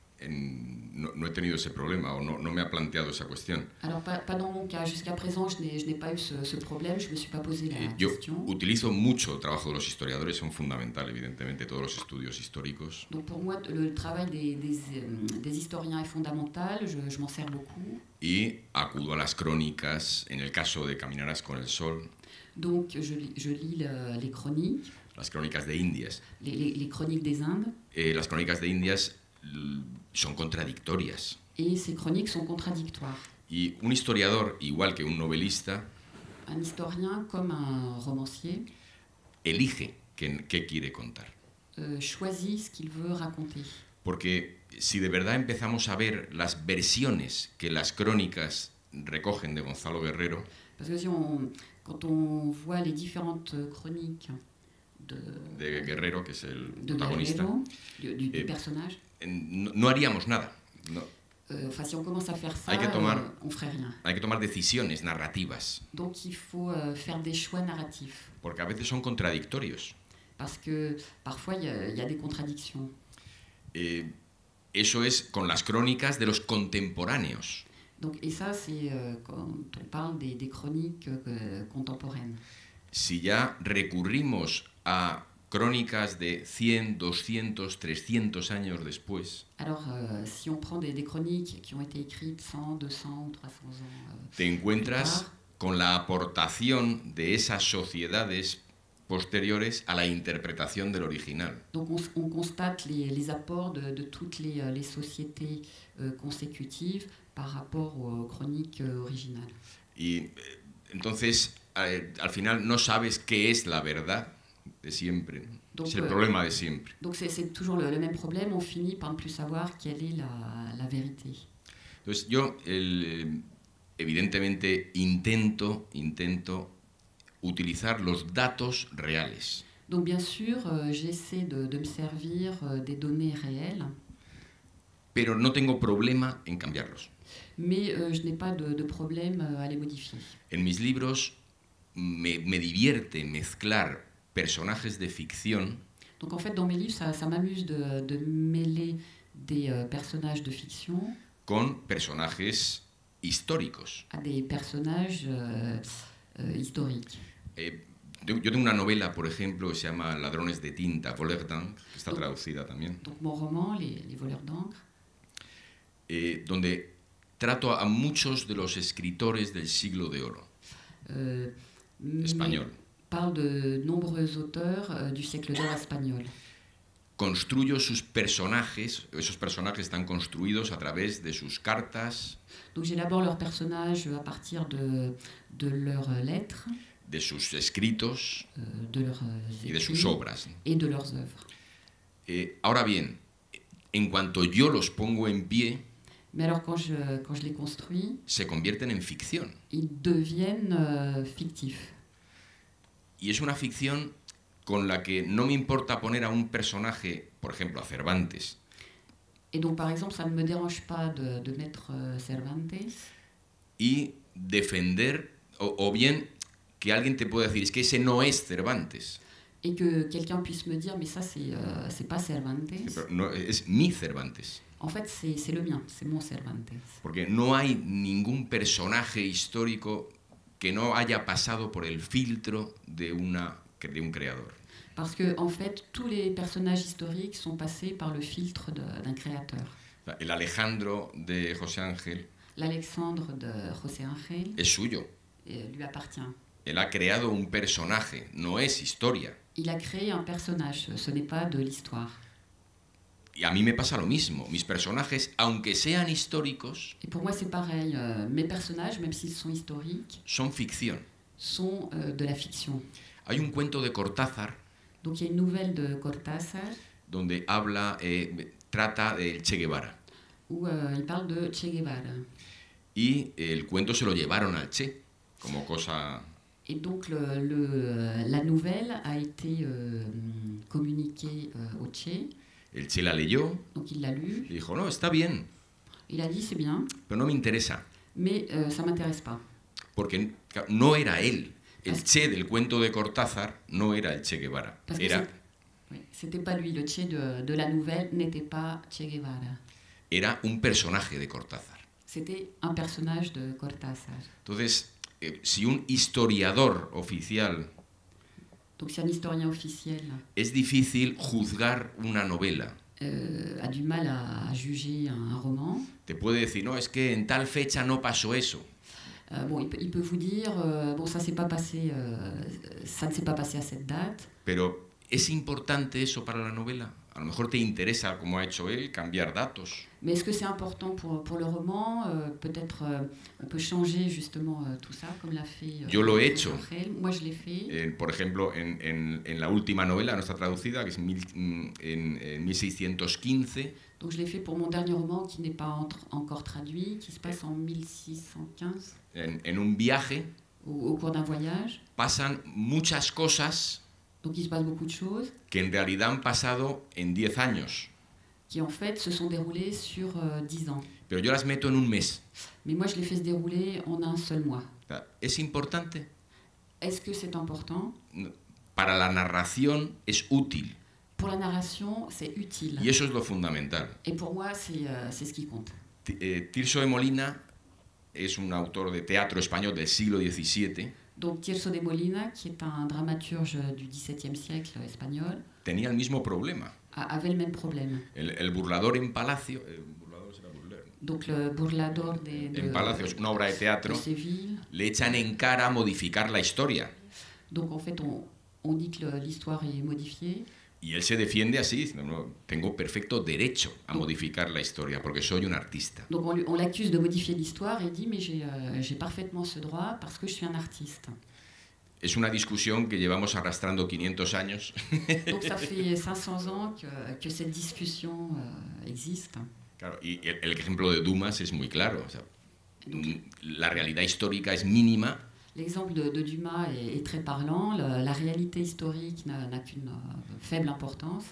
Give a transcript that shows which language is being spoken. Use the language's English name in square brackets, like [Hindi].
[Spanish] No he tenido ese problema o no me ha planteado esa cuestión. [French] Alors, pas dans mon cas. Jusqu'à présent, je n'ai pas eu ce problème. Je ne me suis pas posé la question. [Spanish] Yo utilizo mucho el trabajo de los historiadores, son fundamental, evidentemente, todos los estudios históricos. [French] Donc, pour moi, le travail des historiens est fondamental. Je m'en sers beaucoup. [Spanish] Y acudo a las crónicas, en el caso de Caminarás con el Sol. [French] Donc, je lis les chroniques. [Spanish] Las crónicas de Indias. [French] Les chroniques des Indes. [Spanish] Las crónicas de Indias son contradictorias. [French] Et ces chroniques sont contradictoires. [Spanish] Y un historiador, igual que un novelista, [French] un historien comme un romancier, [Spanish] elige qué quiere contar. [French] Choisit ce qu'il veut raconter. [Spanish] Porque si de verdad empezamos a ver las versiones que las crónicas recogen de Gonzalo Guerrero, [French] parce que quand on voit les différentes chroniques [Spanish] de Guerrero, que es el protagonista, [French] Guerrero, du personnage, [Spanish] no haríamos nada. No. [French] Enfin, si on commence à faire ça, on ferait rien. [Spanish] Hay que tomar decisiones narrativas. [French] Donc il faut faire des choix narratifs. [Spanish] Porque a veces son contradictorios. [French] Parce que parfois il y a des contradictions. [Spanish] Eso es con las crónicas de los contemporáneos. [French] Donc, et ça, c'est quand on parle des chroniques contemporaines. [Spanish] Si ya recurrimos a crónicas de 100, 200, 300 años después. [French] Alors, si on prend des chroniques qui ont été écrites 100, 200 ou 300 ans [Spanish] te encuentras con la aportación de esas sociedades posteriores a la interpretación del original. [French] Donc, on constate les apports de toutes les sociétés consécutives par rapport aux chroniques originales. [Spanish] Y entonces, al final no sabes qué es la verdad de siempre. [French] Donc, c'est le problème de [Spanish] siempre. [French] Donc c'est toujours le même problème, on finit par ne plus savoir quelle est la vérité. [Spanish] Entonces yo evidentemente intento utilizar los datos reales. [French] Donc bien sûr, j'essaie de me servir des données réelles. [Spanish] Pero no tengo problema en cambiarlos. [French] Mais je n'ai pas de problème à les modifier. [Spanish] En mis libros me divierte mezclar personajes de ficción. [French] Donc en fait, dans mes livres, ça m'amuse de mêler des personnages de fiction [Spanish] con personajes históricos. [French] À des personnages historiques. [Spanish] Yo tengo una novela, por ejemplo, que se llama Ladrones de tinta, Voleurs d'encre, que está traducida también. [French] Donc mon roman, Les voleurs d'encre. [Spanish] Donde trato a muchos de los escritores del siglo de oro español. [French] Parle de nombreux auteurs du siècle d'or espagnol. [Spanish] Construyo sus personajes, esos personajes están construidos a través de sus cartas, [French] Donc j'élabore leurs personnages à partir de leurs lettres, [Spanish] de sus escritos [French] de leurs [Spanish] y de sus [French] écrits [Spanish] obras. [French] et de leurs œuvres. [Spanish] Ahora bien, en cuanto yo los pongo en pie, [French] Mais alors quand je les construis, [Spanish] se convierten en ficción. [French] ils deviennent fictifs. [Spanish] Y es una ficción con la que no me importa poner a un personaje, por ejemplo, a Cervantes, [French] Et donc par exemple, ça ne me dérange pas de mettre Cervantes [Spanish] y defender, o bien que alguien te pueda decir, es que ese no es Cervantes, [French] et que quelqu'un puisse me dire mais ça c'est pas Cervantes. [Spanish] pero no, es mi Cervantes. [French] En fait, c'est le mien, c'est mon Cervantes. [Spanish] Porque no hay ningún personaje histórico que no haya pasado por el filtro de un creador. [French] Parce que en fait, tous les personnages historiques sont passés par le filtre d'un créateur. [Spanish] El Alejandro de José Ángel [French] L'Alexandre de José Ángel [Spanish] es suyo. [French] Lui appartient. [Spanish] Él ha creado un personaje, no es historia. [French] Il a créé un personnage, ce n'est pas de l'histoire. [Spanish] Y a mí me pasa lo mismo. Mis personajes, aunque sean históricos, [French] Et pour moi, c'est pareil. Mes personnages, même s'ils sont historiques, [Spanish] son ficción. [French] sont de la fiction. [Spanish] Hay un cuento de Cortázar [French] Donc il y a une nouvelle de Cortázar [Spanish] donde trata del Che Guevara. [French] où il parle de Che Guevara. [Spanish] Y el cuento se lo llevaron al Che, como cosa... [French] Et donc la nouvelle a été communiquée au Che. [Spanish] El Che la leyó [French] Donc il l'a lu. [Spanish] y dijo, no, está bien, [French] Il a dit c'est bien, [Spanish] pero no me interesa, [French] mais ça m'intéresse pas. [Spanish] porque no era él. El Che del cuento de Cortázar no era el Che Guevara, [French] Parce que c'était pas lui. Le Che de la nouvelle n'était pas Che Guevara. [Spanish] era un personaje de Cortázar. [French] C'était un personnage de Cortázar. [Spanish] Entonces, si un historiador oficial, [French] Donc si un historien officiel [Spanish] es difícil juzgar una novela. [French] a du mal à juger un roman, [Spanish] Te puede decir, no, es que en tal fecha no pasó eso. [French] bon, il peut vous dire bon, ça s'est pas passé, ça ne s'est pas passé à cette date. [Spanish] Pero ¿es importante eso para la novela? A lo mejor te interesa, como ha hecho él, cambiar datos. [French] Mais est-ce que c'est important pour le roman? Peut-être on peut changer justement tout ça, comme l'a fait [Spanish] Yo lo he hecho. [French] Ángel. Moi, je l'ai fait. [Spanish] Por ejemplo, en la última novela, no está traducida, que es en 1615, [French] Donc je l'ai fait pour mon dernier roman qui n'est pas encore traduit, qui se passe en 1615, [Spanish] en un viaje, [French] au cours d'un voyage. [Spanish] pasan muchas cosas [French] Donc il se passe beaucoup de choses [Spanish] que en realidad han pasado en 10 años, [French] qui en fait se sont déroulées sur 10 ans. [Spanish] pero yo las meto en un mes. [French] Mais moi je les fais se dérouler en un seul mois. [Spanish] ¿Es importante? [French] Est-ce que c'est important? [Spanish] Para la narración es útil, [French] Pour la narration, c'est utile. [Spanish] y eso es lo fundamental. [French] Et pour moi, c'est ce qui compte. [Spanish] Tirso de Molina es un autor de teatro español del siglo XVII. [French] Donc Tirso de Molina, qui est un dramaturge du XVIIe siècle espagnol, [Spanish] Tenía el mismo problema. [French] avait le même problème. [Spanish] El burlador en Palacio, el burlador será burler, ¿no? [French] Donc le Burlador [Spanish] En Palacio es una obra de de teatro, [French] Séville. [Spanish] le echan en cara modificar la historia. [French] Donc en fait, on dit que l'histoire est modifiée. [Spanish] Y él se defiende así, diciendo, no, tengo perfecto derecho a modificar la historia porque soy un artista. [French] Donc on l'accuse de modifier l'histoire et il dit mais j'ai parfaitement ce droit parce que je suis un artiste. [Spanish] Es una discusión que llevamos arrastrando 500 años. [French] Donc ça fait 500 ans que cette discussion existe. [Spanish] Claro, y el ejemplo de Dumas es muy claro. O sea, la realidad histórica es mínima. [French] L'exemple de Dumas est très parlant. La réalité historique n'a qu'une faible importance,